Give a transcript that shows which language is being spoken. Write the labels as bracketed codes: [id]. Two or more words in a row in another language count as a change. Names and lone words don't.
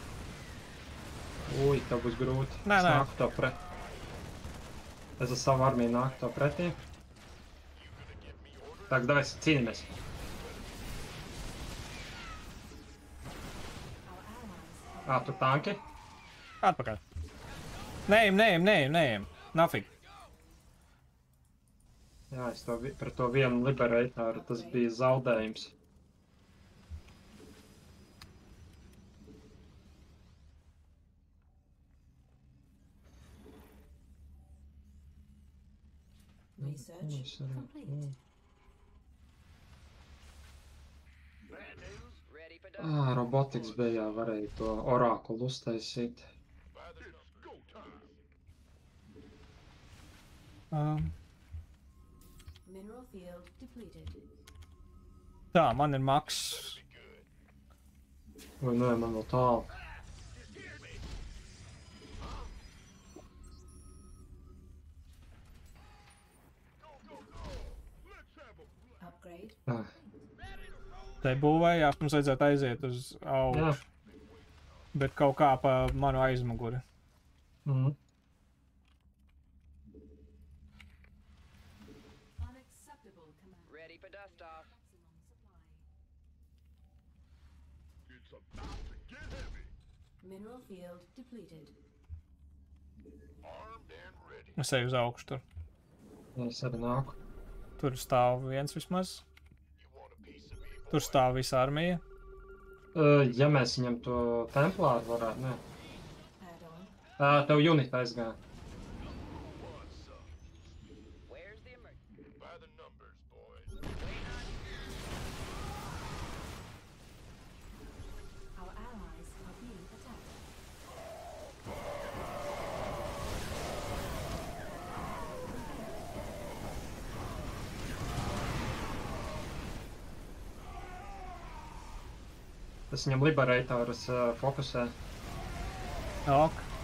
[lv] Ui, tev būs grūti. Nē, Es nē. nāku tev pret. Es ar savu armiju nāku tev pretī. Tā, davai cīnīmies. [en] Our allies are [lv] Tur tanki. Atpakaļ. Neim. Nafig. Jā, es par to vienu liberatoru, tas bija zaudējums. [en] research complete. Ready for [lv] Robotiks bija, varēja to orakulu uztaisīt. [en] Mineral field depleted. [lv] Tā, man ir maks. Vai nē, man vēl tālu. [en] Upgrade. [lv] Te būvējās, mums vajadzētu aiziet uz Jā. augšu. Bet kaut kā pa manu aizmuguri. Mhm. [en] Unacceptable command. ready for dust off. Maximum supply. Mineral field depleted. [lv] Es eju uz augšu tur. Es arī nāku. Tur stāv viens vismaz. Tur stāv visa armija. Ja mēs viņam to templāru varētu, ne. [en] Add-on. [lv] Tev unit aizgāja. [en] Where's the emergency? Our allies are being attacked. [lv] Es viņam liberatorus fokusē. Ok.